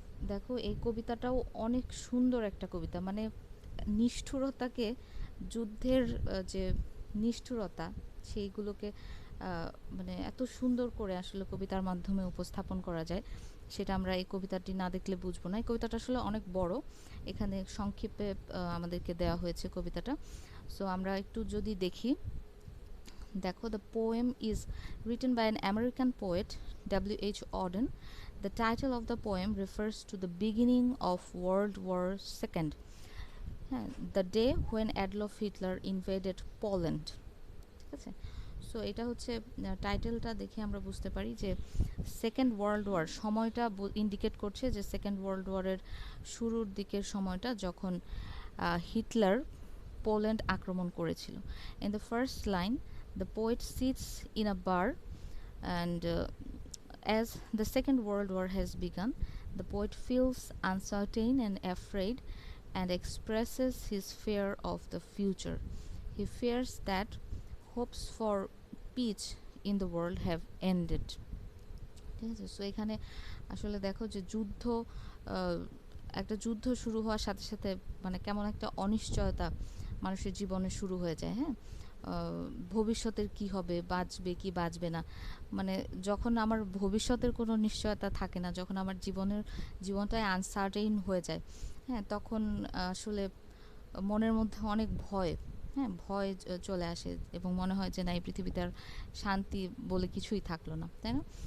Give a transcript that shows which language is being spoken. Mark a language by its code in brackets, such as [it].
[bn] দেখো, এই কবিতাটাও অনেক সুন্দর একটা কবিতা, মানে নিষ্ঠুরতাকে, যুদ্ধের যে নিষ্ঠুরতা, সেইগুলোকে মানে এত সুন্দর করে আসলে কবিতার মাধ্যমে উপস্থাপন করা যায়, সেটা আমরা এই কবিতাটি না দেখলে বুঝবো না। এই কবিতাটা আসলে অনেক বড়, এখানে সংক্ষেপে আমাদেরকে দেওয়া হয়েছে কবিতাটা। সো আমরা একটু যদি দেখি, দেখো, [en] The poem is written by an American poet W.H. Auden. The title of the poem refers to the beginning of World War II, the day when Adolf Hitler invaded Poland. [bn] ঠিক আছে, so এটা হচ্ছে টাইটেলটা দেখে আমরা বুঝতে পারি যে সেকেন্ড ওয়ার্ল্ড ওয়ার সময়টা ইন্ডিকেট করছে, যে সেকেন্ড ওয়ার্ল্ড ওয়ারের শুরুর দিকের সময়টা, যখন হিটলার পোল্যান্ড আক্রমণ করেছিল। [en] In the first line, the poet sits in a bar and as the Second World War has begun, the poet feels uncertain and afraid and expresses his fear of the future. He fears that hopes for peace in the world have ended. [bn] ঠিক আছে, so এখানে আসলে দেখো যে যুদ্ধ, একটা যুদ্ধ শুরু হওয়ার সাথে সাথে মানে কেমন একটা অনিশ্চয়তা মানুষের জীবনে শুরু হয়ে যায়। হ্যাঁ, ভবিষ্যতের কি হবে, বাঁচবে কি বাঁচবে না, মানে যখন আমার ভবিষ্যতের কোনো নিশ্চয়তা থাকে না, যখন আমার জীবনটাই আনসার্টেইন হয়ে যায়, হ্যাঁ, তখন আসলে মনের মধ্যে অনেক ভয়, হ্যাঁ, ভয় চলে আসে এবং মনে হয় যে না, এই পৃথিবীতে আর শান্তি বলে কিছুই থাকলো না, তাই না?